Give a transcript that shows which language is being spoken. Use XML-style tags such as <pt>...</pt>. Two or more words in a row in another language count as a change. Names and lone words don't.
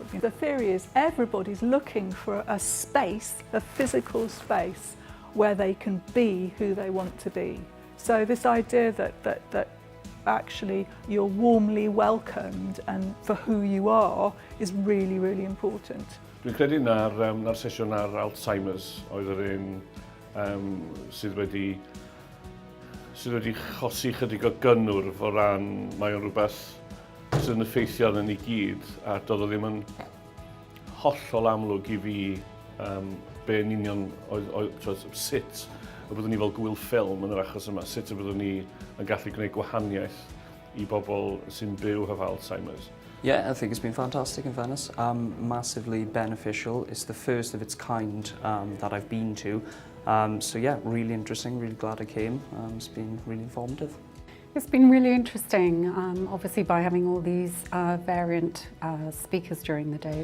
<en>The theory is everybody's looking for a space, a physical space, where they can be who they want to be. So this idea that actually you're warmly welcomed and for who you are is really, really important.</en> <cy>Dwi'n credu na'r sesiwn ar Alzheimer's oedd yr un sydd wedi chosi chydig o gynnwr o ran mae o'n rhywbeth sydd yn effeithio arno ni gyd, a doedd o ddim yn hollol amlwg I fi be yn union sut y byddwn ni fel gwyl ffilm yn yr achos yma, sut y byddwn ni yn gallu gwneud gwahaniaeth I bobl sy'n byw hefo Alzheimer's.</cy> <en>Yeah, I think it's been fantastic in fairness. Massively beneficial. It's the first of its kind that I've been to. So yeah, really interesting, really glad I came. It's been really informative. It's been really interesting, obviously by having all these variant speakers during the day.</en>